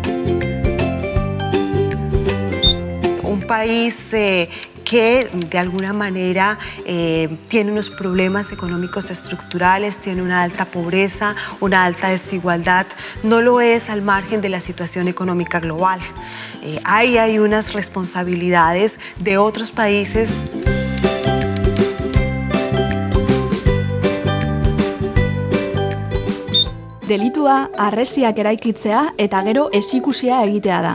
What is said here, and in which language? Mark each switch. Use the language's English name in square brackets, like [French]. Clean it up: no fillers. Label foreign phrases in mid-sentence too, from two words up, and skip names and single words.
[Spanish] Un país que de alguna manera tiene unos problemas económicos estructurales, tiene una alta pobreza, una alta desigualdad, no lo es al margen de la situación económica global. Hay unas responsabilidades de otros países. [Basque] Delitua harresiak eraikitzea eta gero ezikusia egitea da.